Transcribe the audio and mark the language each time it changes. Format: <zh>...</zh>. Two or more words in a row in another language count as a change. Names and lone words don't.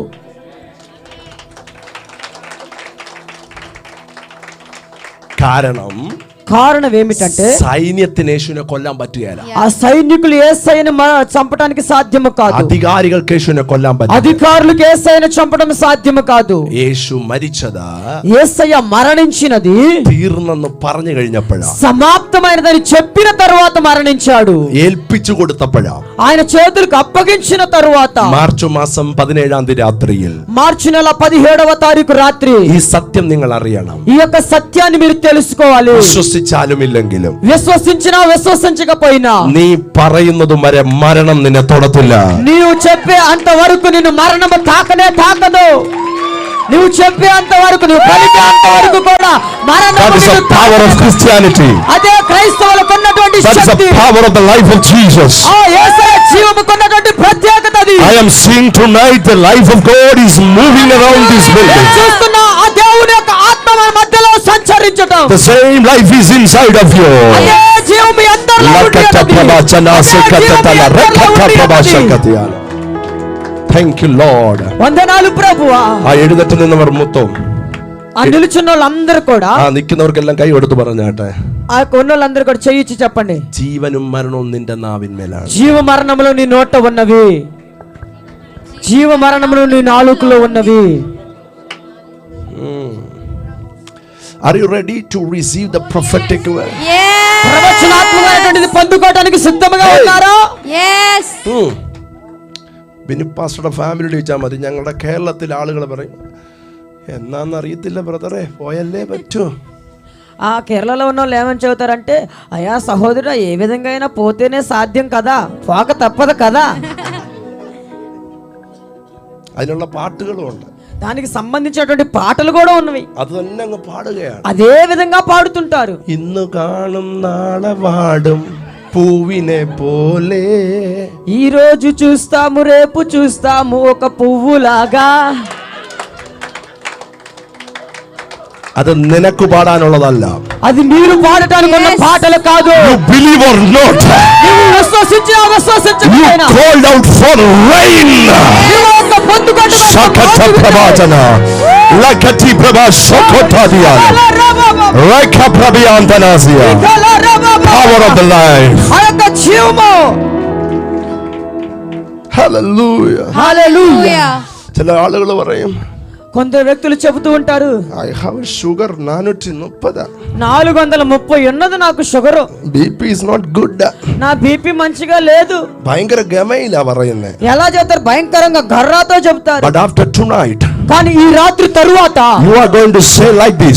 <te>కారణం ఏమిటంటే</te> <ml>സൈന്യത്തിന് യേശുവിനെ കൊല്ലാൻ പറ്റുകയില്ല.</ml> <te>ఆ సైనికులు యేసయ్యను చంపడానికి సాధ్యము కాదు.</te> <ml>അധികാരികൾക്ക് യേശുവിനെ കൊല്ലാൻ പറ്റില്ല.</ml> <te>అధికారులకు యేసయ్యను చంపడం సాధ్యము కాదు.</te> <ml>യേശു മരിച്ചത്</ml> <te>యేసయ్య మరణించినది</te> <ml>തീർന്നെന്ന് പറഞ്ഞു കഴിഞ്ഞപ്പോഴാ,</ml> <te>సమాప్తమైనదని చెప్పిన తరువాత మరణించాడు.</te> <ml>ഏൽപ്പിച്ചു കൊടുത്തപ്പോഴാ,</ml> <te>ఆయన చేతులకు అప్పగించిన తరువాత</te> <ml>മാർച്ച് മാസം 17 രാത്രിയിൽ</ml> <te>మార్చి నెల 17వ తారీఖు రాత్రి</te> <ml>ഈ സത്യം നിങ്ങൾ അറിയണം.</ml> <te>ఈ యొక్క సత్యాన్ని మీరు తెలుసుకోవాలి.</te> <ml>വിശ്വസിച്ചാലും ഇല്ലെങ്കിലും,</ml> <te>విశ్వసించినా విశ్వసించకపోయినా,</te> <ml>നീ പറയുന്നതും വരെ മരണം നിന്നെ തൊടത്തില്ല.</ml> <te>నీవు చెప్పే అంతవరకు నిన్ను మరణము తాకనే తాకదు. నువ్వు చెప్పే అంతవరకు, నువ్వు పలికే అంతవరకు కూడా మరణము</te> <en>That is the power of Christianity.</en> <te>అదే క్రైస్తవులకు ఉన్నటువంటి</te> <en>That is the</en> <te>శక్తి.</te> <en>power of the life of Jesus.</en> <te>ఆ యేసయ్య జీవముకు ఉన్నటువంటి ప్రత్యేకత అది.</te> <en>I am seeing tonight the life of God is moving around this building.</en> <te>నేను చూస్తున్నా ఆ దేవుని యొక్క ఆత్మ మన మధ్యలో సంచరించటం.</te> <en>The same life is inside of you.</en> <te>అదే జీవం మీ అందరిలో ఉన్నది.</te> <en>Thank you Lord.</en> <te>వందనాలు ప్రభువా.</te> <ml>ആ എഴുന്നേറ്റ് നിന്നവർ മൊത്തം,</ml> <te>ఆ నిలుచున్న వాళ్ళందరూ కూడా,</te> <ml>ആ നിൽക്കുന്നവർക്കെല്ലാം കൈ എടുത്ത് പറഞ്ഞാട്ടെ,</ml> <te>ఆ ఉన్న వాళ్ళందరూ కూడా చెయ్యిచ్చి చెప్పండి,</te> <ml>ജീവനും മരണവും നിന്റെ നാവിന്മേലാണ്.</ml> <te>జీవ మరణములు నీ నోట ఉన్నవి, జీవ మరణములు నీ నాలుకలో ఉన్నవి.</te> <en>Are you ready to receive the prophetic word? Yes.</en> <te>ప్రవచనాత్మకమైనటువంటిది పొందుకోవడానికి సిద్ధంగా ఉన్నారా?</te> <en>Yes.</en> <ml>ബിനി പാസ്റ്ററുടെ ഫാമിലി ചോദിച്ചാൽ മതി. ഞങ്ങളുടെ കേരളത്തിലെ ആളുകൾ പറയും, എന്നാന്നറിയത്തില്ല ബ്രദറെ, പോയല്ലേ പറ്റൂ.</ml> <te>ఆ కేరళలో ఉన్న వాళ్ళు ఏమని చెబుతారంటే, అయ్యా సహోదరుడు, ఏ విధంగా అయినా పోతేనే సాధ్యం కదా, పోక తప్పదు కదా.</te> <ml>അതിനുള്ള പാട്ടുകളും ഉണ്ട്,</ml> <te>దానికి సంబంధించినటువంటి పాటలు కూడా ఉన్నవి.</te> <ml>അത് തന്നെ അങ്ങ് പാടുകയാണ്.</ml> <te>అదే విధంగా పాడుతుంటారు.</te> <ml>ഇന്ന് കാണും നാളെ വാടും పూవినే పోలే,</ml> <te>ఈ రోజు చూస్తాము రేపు చూస్తాము ఒక పువ్వులాగా.</te> <ml>അത് നിനക്ക് പാടാനുള്ളതല്ല,</ml> <te>అది మీరు పాడటానికి ఉన్న పాటలు కాదు.</te> <en>You believe or not,</en> <te>నువ్వు విశ్వసించినా విశ్వసించకపోయినా,</te> <en>you called out for rain.</en> <te>నువ్వు ఒక పొందుకోవడం Sakata prabhachana, lakati prabha sokotadia, reka prabhyantanasia,</te> <en>power of the life.</en> <te>ఆ యొక్క జీవము.</te> <en>Hallelujah.</en> <te>హల్లెలూయా.</te> <ml>ചില ആളുകൾ പറയും,</ml> <te>కొందరు వ్యక్తులు చెబుతూ ఉంటారు,</te> <en>I have sugar 430.</en> <te>430 ఉన్నది నాకు షుగరు.</te> <en>BP is not good.</en> <te>నా బీపీ మంచిగా లేదు.</te> <ml>ഭയങ്കര ഗമയിലാ പറയുന്നേ.</ml> <te>ఎలా చెప్తారు? భయంకరంగా గర్రాతో చెప్తారు.</te> <en>But after tonight,</en> <te>కానీ ఈ రాత్రి తరువాత</te> <en>you are going to say like this,</en>